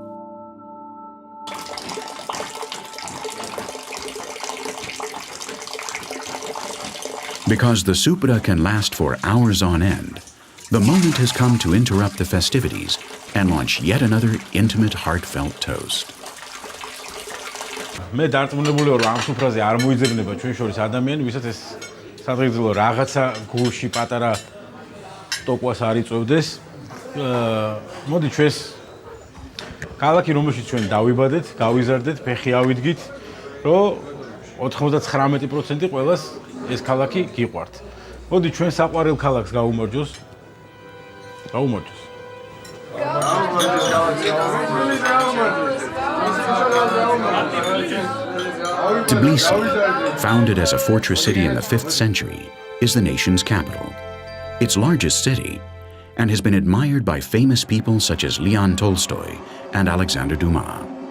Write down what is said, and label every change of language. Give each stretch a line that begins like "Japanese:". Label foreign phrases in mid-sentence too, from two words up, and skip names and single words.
English: Because the supra can last for hours on end, the moment has come to interrupt the festivities and launch yet another intimate, heartfelt toast.
Georgian: მე დარწმუნებული ვარ, ამ სუფრაზე არ მოიძებნება ჩვენ შორის ადამიანი, ვისაც ეს სადღეგრძელო რაღაცა გულში პატარა ტოკვას არ იწვევდეს. მოდი ჩვენს ქალაქი, რომელშიც ჩვენ დავიბადეთ, გავიზარდეთ, ფეხი ავიდგით, რომ 99% ყველას ეს ქალაქი გიყვართ. მოდი ჩვენ საყვარელ ქალაქს გავუმარჯოს. Გაუმარჯოს.
English: Tbilisi, founded as a fortress city in the 5th century, is the nation's capital, its largest city, and has been admired by famous people such as Leon Tolstoy and Alexander Dumas.